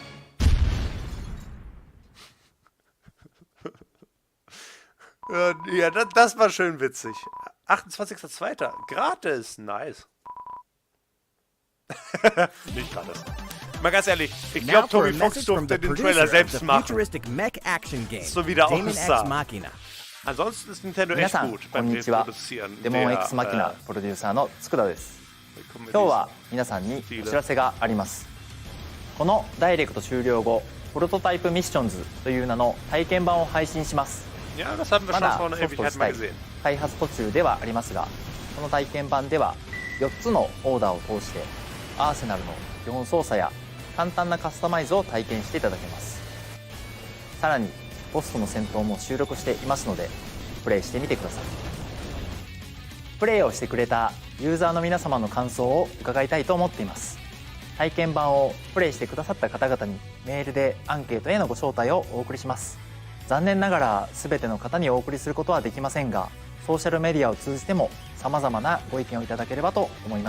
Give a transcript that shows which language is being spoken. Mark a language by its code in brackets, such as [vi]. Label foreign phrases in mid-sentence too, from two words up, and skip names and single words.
[de] Ja, das war schön witzig. 28.02. Gratis. Nice. Nicht gratis. Mal ganz ehrlich, ich [en] Now [de] glaube, [en] for a [de] Toby Fox [en] message from [de] durfte [en] the [de] den [en] producer [de] Trailer [en] of [de] selbst [en] the [de] machen. [en] futuristic mech action game, [de] So wie der [en] Daemon X [de] aussah. [en] Machina. [de] Ansonsten ist Nintendo [ja] 皆 [de] echt [ja] さん [de] gut [ja] こ [de] beim [ja] んにちは [de] Produzieren. [ja] デモン [de] der, [ja] X マキナプロデューサーの佃です今今日は皆さんにお知らせがありますこのダイレクト終了後プロトタイプミッションズという名の体験版を配信します [de] Ja, das haben wir [ja] ま [de] schon [ja] だ [de] vor [ja] ソ [de] einer [ja] フト [de] Ewigkeit [ja] 自 [de] mal [ja] 体 [de] gesehen. [ja] 開発途中ではありますがこの体験版では4つのオーダーを通してアーセナルの基本操作や簡単なカスタマイズを体験していただけますさらにボスとの戦闘も収録していますのでプレイしてみてくださいプレイをしてくれたユーザーの皆様の感想を伺いたいと思っています体験版をプレイしてくださった方々にメールでアンケートへのご招待をお送りします残念ながら全ての方にお送りすることはできませんがソーシャルメディアを通じても様々なご意見をいただければと思います